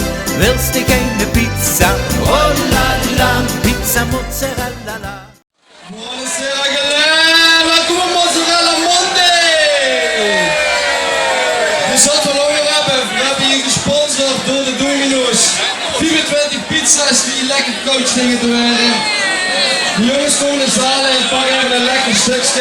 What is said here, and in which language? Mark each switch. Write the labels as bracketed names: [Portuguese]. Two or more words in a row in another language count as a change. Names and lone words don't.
[German] willst du keine Pizza? [Italian] Oh la la, Pizza Mozzarella. Buonasera galera, [Dutch] welkom op Mozzarella Monday! Dus wat we nog hebben hier gesponsord door de Domino's. 24 pizza's die lekker koud dingen te werden. De jongens komen in de zaal en pakken even een lekker stukje.